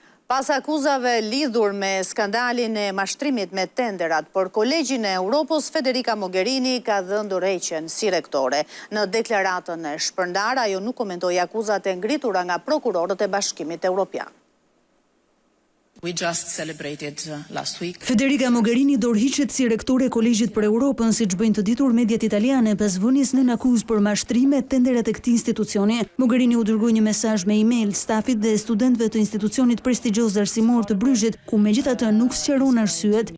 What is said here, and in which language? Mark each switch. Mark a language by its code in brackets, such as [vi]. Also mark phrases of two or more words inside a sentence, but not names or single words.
[sq] Pas akuzave lidhur me skandalin e mashtrimit me tenderat për Kolegjin e Europës, Federica Mogherini ka dhënë dorëheqjen si rektore. Në deklaratën e shpërndar, ajo nuk komentoi akuzat e ngritura nga prokurorët e Bashkimit Evropian. [en] We just celebrated last week. [sq] Federica Mogherini dorëhiqet si rektore e Kolegjit për Europën, siç bëjnë të ditur mediat italiane pas vënies nën akuzë për mashtrime tenderat e këtij institucioni. Mogherini u dërgoi një mesazh me email stafit dhe studentëve të institucionit prestigjioz arsimor të Bryzhit, ku megjithatë nuk sqaron arsyet.